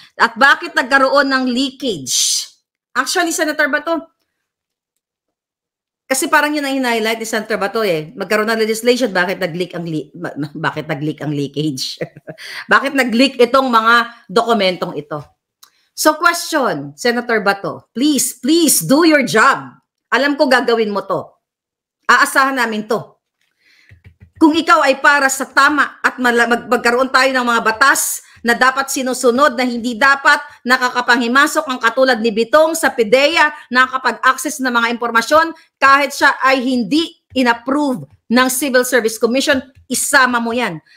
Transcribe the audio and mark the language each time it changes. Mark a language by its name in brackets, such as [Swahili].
[Filipino] At bakit nagkaroon ng leakage? Actually, Senator Bato, kasi parang yun ang hinighlight ni Senator Bato magkaroon ng legislation, bakit nag-leak ang leakage? Bakit nag-leak itong mga dokumentong ito? [English] So question, Senator Bato, please do your job. [Filipino] Alam ko gagawin mo to. Aasahan namin to. Kung ikaw ay para sa tama at magkaroon tayo ng mga batas na dapat sinusunod na hindi dapat nakakapanghimasok ang katulad ni Bitong sa PIDEA, nakakapag-access ng mga impormasyon kahit siya ay hindi inapprove ng Civil Service Commission, isama mo yan.